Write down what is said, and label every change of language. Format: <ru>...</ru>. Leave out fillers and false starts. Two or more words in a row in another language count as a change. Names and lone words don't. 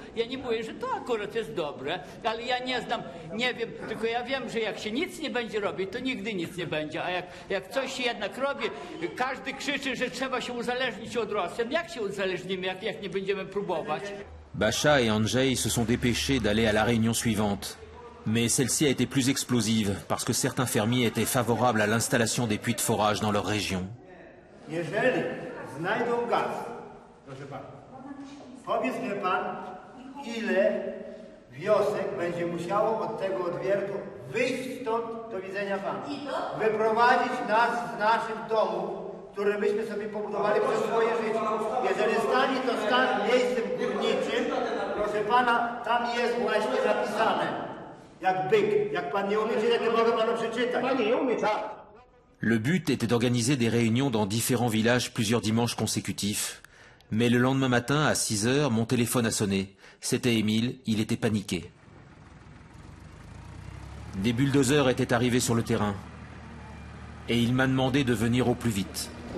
<pl>Ja nie mówię, że to akurat jest dobre, ale ja nie znam, nie wiem, tylko ja wiem, że jak się nic nie będzie robić, to nigdy nic nie będzie, a jak coś się jednak robi, każdy krzyczy, że trzeba się uzależnić od Rosjan. Jak się uzależnimy, jak nie będziemy próbować?</pl> <fr>Bacha et Andrzej se sont dépêchés d'aller à la réunion suivante. Mais celle-ci a été plus explosive parce que certains fermiers étaient favorables à l'installation des puits de forage dans leur région.</fr> <pl>Jeżeli znajdą gaz, proszę pana, powiedz mi pan, ile wiosek będzie musiało od tego odwiertu wyjść stąd, do widzenia pana. Wyprowadzić nas z naszych domów, które myśmy sobie pobudowali przez swoje życie. Jeżeli stanie to miejscem górniczym, proszę pana, tam jest właśnie napisane, jak byk. Jak pan nie umie czytać, to mogę panu przeczytać. Panie, nie umie, tak.</pl> <fr>Le but était d'organiser des réunions dans différents villages plusieurs dimanches consécutifs. Mais le lendemain matin, à 6 heures, mon téléphone a sonné. C'était Émile, il était paniqué. Des bulldozers étaient arrivés sur le terrain. Et il m'a demandé de venir au plus vite.</fr>